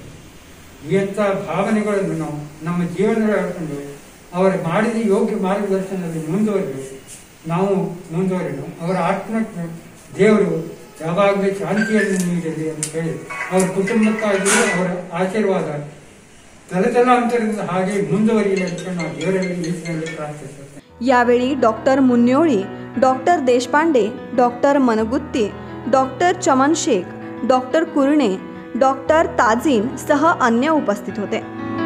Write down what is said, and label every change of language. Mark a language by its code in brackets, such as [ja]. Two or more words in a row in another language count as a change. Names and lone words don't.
[kn] ಇಂಥ ಭಾವನೆಗಳನ್ನು ನಾವು ನಮ್ಮ ಜೀವನದಲ್ಲಿ ಹೇಳ್ಕೊಂಡು ಅವರು ಮಾಡಿದ ಯೋಗ್ಯ ಮಾರ್ಗದರ್ಶನದಲ್ಲಿ ಮುಂದುವರಿಬೇಕು. ನಾವು ಮುಂದುವರಿದು ಅವರ ಆತ್ಮಕ್ಕೆ ದೇವರು ಯಾವಾಗಲೂ ಶಾಂತಿಯನ್ನು ನೀಡಲಿ ಅಂತ ಹೇಳಿ ಅವರ ಕುಟುಂಬಕ್ಕಾಗಿ ಅವರ ಆಶೀರ್ವಾದ ತಲತಲಾಂತರದಿಂದ ಹಾಗೆ ಮುಂದುವರಿಯಲಿ ಅಂತ ನಾವು ದೇವರಲ್ಲಿ ಈಶ್ವರಲ್ಲಿ ಪ್ರಾರ್ಥಿಸುತ್ತೇವೆ. [mr] यावेळी डॉक्टर मुन्योळी, डॉक्टर देशपांडे, डॉक्टर मनगुत्ती, डॉक्टर चमन शेख, डॉक्टर कुरणे, डॉक्टर ताजीन सह अन्य उपस्थित होते.